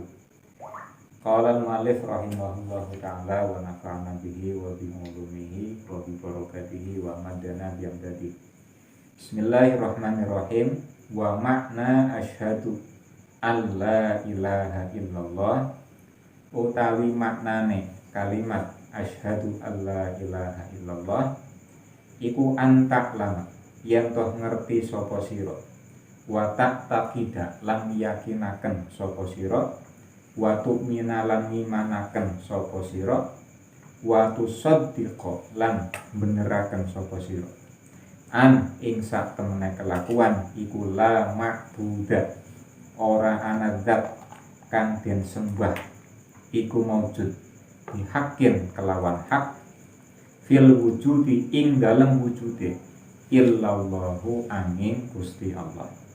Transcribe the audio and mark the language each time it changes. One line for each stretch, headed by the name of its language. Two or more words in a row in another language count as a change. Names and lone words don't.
Arabic: قال المؤلف رحمه الله تعالى ونفعنا به وبعلومه وببركاته ومدنا بأمداده. بسم الله الرحمن الرحيم. و معنى أشهد أن لا إله إلا الله,
Javanese: utawi maknane kalimat
Arabic: أشهد أن لا إله إلا الله
Javanese: iku antak lama yen toh ngerti sapa sira,
Arabic: وتعتقد
Javanese: lan yakinaken sapa sira,
Arabic: وتؤمن
Javanese: lan ngimanaken sapa sira,
Arabic: وتصدق
Javanese: lan beneraken sapa sira an ing sak temene kelakuan iku
Arabic: لا معبود
Javanese: ora ana zat kang den sembah iku maujud dihakin kelawan hak
Arabic: في الوجود
Javanese: ing dalam wujude illallahu angin Gusti Allah